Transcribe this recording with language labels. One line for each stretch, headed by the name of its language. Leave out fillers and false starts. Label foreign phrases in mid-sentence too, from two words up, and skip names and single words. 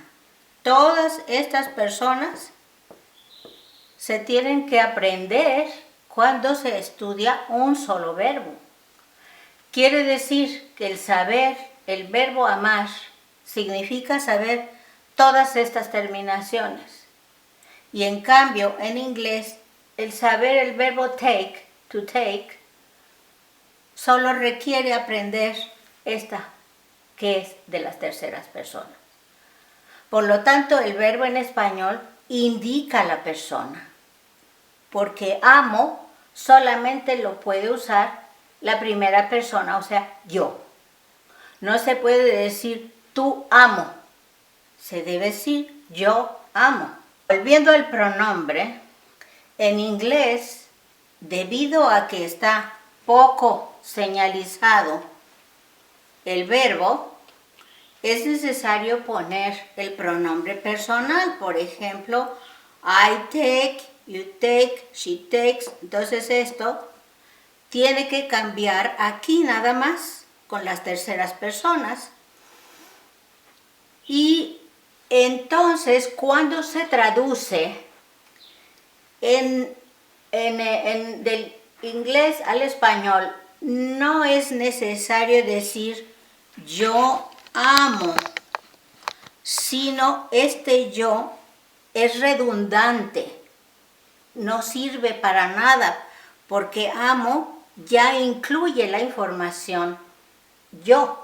Spanish: Todas estas personas se tienen que aprender cuando se estudia un solo verbo. Quiere decir que el saber el verbo amar significa saber todas estas terminaciones. Y en cambio, en inglés, el saber el verbo take,
English: to take,
Spanish: solo requiere aprender esta, que es de las terceras personas. Por lo tanto, el verbo en español indica a la persona, porque amo solamente lo puede usar la primera persona, o sea, yo. No se puede decir tú amo, se debe decir yo amo. Volviendo al pronombre, en inglés, debido a que está poco señalizado el verbo, es necesario poner el pronombre personal. Por ejemplo,
English: I take, you take, she takes.
Spanish: Entonces esto tiene que cambiar aquí nada más con las terceras personas. Y entonces cuando se traduce del inglés al español, no es necesario decir yo amo, sino este yo es redundante, no sirve para nada, porque amo ya incluye la información yo.